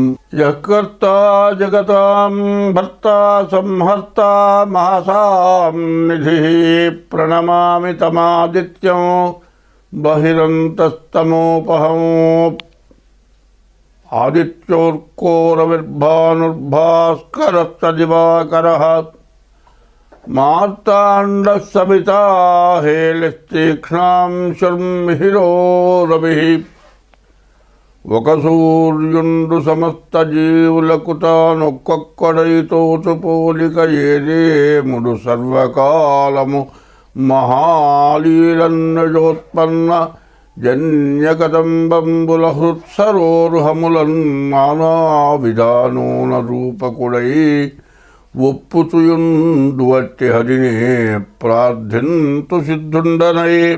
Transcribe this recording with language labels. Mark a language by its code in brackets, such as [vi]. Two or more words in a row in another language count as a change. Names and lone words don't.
[sa] यः कर्ता जगतां भर्ता संहर्ता महासां निधिः प्रणमामि तमादित्यं बहिरन्तस्तमोपहम्। आदित्योर्कोरविर्भानुर्भास्करस्तदिवाकरः मार्ताण्डः सविता हेलिस्तीक्ष्णां शर्मिहिरो रविः। [te] ఒక సూర్యుండు సమస్త జీవులకు తానొక్కొక్కడైతోచు పోలిక ఏదేముడు సర్వకాలము మహాలీలన్నజోత్పన్న జన్యకదంబంబుల హృత్సరోరుహములన్ నానా విధానోన రూపకుడై ఒప్పుచుయుండు వట్టి హరిని ప్రార్థింతు సిద్ధుండనై.